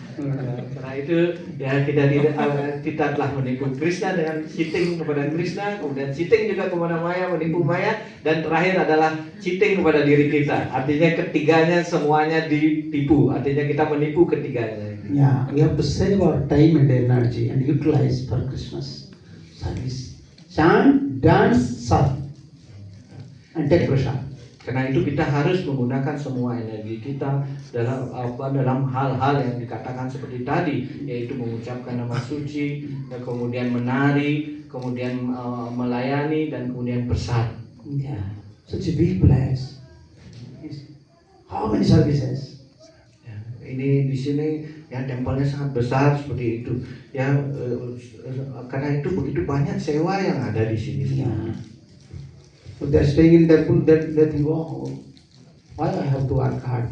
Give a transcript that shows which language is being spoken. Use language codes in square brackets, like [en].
[id] Karena itu ya kita telah menipu Krishna dengan cheating kepada Krishna, kemudian cheating juga kepada Maya, menipu Maya, dan terakhir adalah cheating kepada diri kita. Artinya ketiganya semuanya ditipu. Artinya kita menipu ketiganya. [en] Yeah, we have to save our time and energy and utilize for Krishna's service. Chant, dance, serve, and take prasad. [id] Karena itu kita harus menggunakan semua energi kita dalam hal-hal yang dikatakan seperti tadi, yaitu mengucapkan nama suci, dan kemudian menari, kemudian melayani, dan kemudian prasad. [en] Yeah, such a big place. How many services? [id] Ya, ini di sini ya tempelnya sangat besar seperti itu. Ya karena itu begitu banyak sewa yang ada di sini. Yeah. [en] If they are staying in temple, they think, oh, why I have to work hard?